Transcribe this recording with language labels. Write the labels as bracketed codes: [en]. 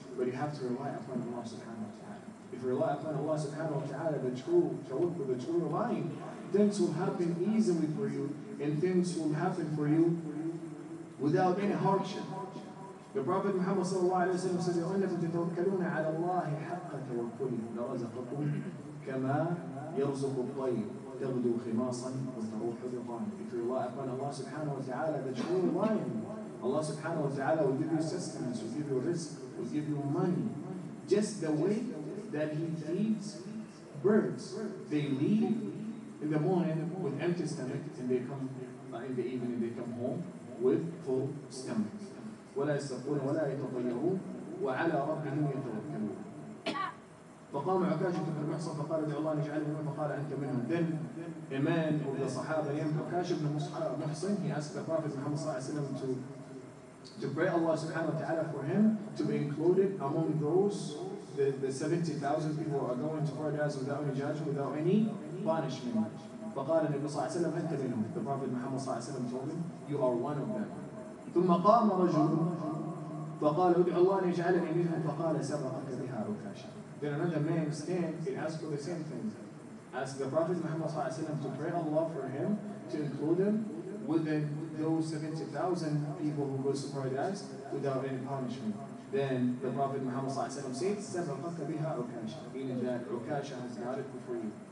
[en] But you have to rely upon Allah subhanahu wa ta'ala. If you rely upon Allah subhanahu wa ta'ala, the true tawakkul, the true relying, things will happen easily for you and things will happen for you without any hardship. The Prophet Muhammad sallallahu alayhi wa sallam says, [ar] وَأَنَّكُمْ تَتَوَكَّلُونَ عَلَى اللَّهِ حَقَّ تَوَكُّلِهِ لَرَزَقَكُمْ كَمَا يَرْزُقُ الطَّيْرَ تَغْدُو خِمَاصًا وَتَرُوحُ بِطَانًا. [en] If you rely upon Allah subhanahu wa ta'ala, the true relying, Allah subhanahu wa ta'ala will give you sustenance, will give you rizq, will give you money. Just the way that He feeds birds. They leave in the morning with empty stomach and they come in the evening, they come home with full stomach. [ar] ولا يسترقون ولا يتطيرون وعلى ربهم يتوكلون. فقام عكاشة بن محصن فقال ادعوا الله ان يجعلني منهم فقال انت منهم. [en] Then a man of the Sahaba named Ukasha ibn Muhsin, he asked the Prophet Muhammad sallallahu alaihi wasallam to pray Allah subhanahu wa ta'ala for him to be included among those the 70,000 people who are going to paradise without any judgment, without any punishment. [ar] فقال النبي صلى الله عليه وسلم أنت منهم. [en] The Prophet Muhammad صلى الله عليه وسلم told him, you are one of them. [ar] ثم قام رجل فقال ادعوا الله أن يجعلني منهم فقال سبقك بها عكاشة. [en] Then another man stands and asks for the same thing. Ask the Prophet Muhammad صلى الله عليه وسلم to pray Allah for him to include him within those 70,000 people who go to paradise without any punishment. Then the Prophet Muhammad صلى الله عليه وسلم said [ar] سبقك بها عكاشة, [en] meaning that Ukasha has got it before you.